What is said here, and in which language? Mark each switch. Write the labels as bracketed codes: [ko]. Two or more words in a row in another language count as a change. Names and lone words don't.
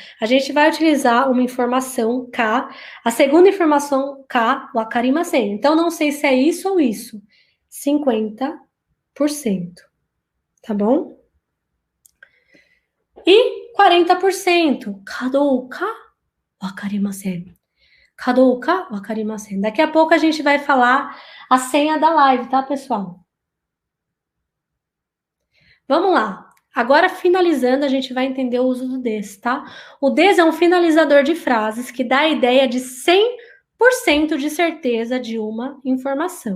[pt] A gente vai utilizar uma informação K, a segunda informação K, wakarimasen. Então, não sei se é isso ou isso. 50%, tá bom? [ja] E 40%, かどうかわかりません. かどうかわかりません. [pt] Daqui a pouco a gente vai falar a senha da live, tá, pessoal? Vamos lá. Agora, finalizando, a gente vai entender o uso do des, tá? O des é um finalizador de frases que dá a ideia de 100% de certeza de uma informação.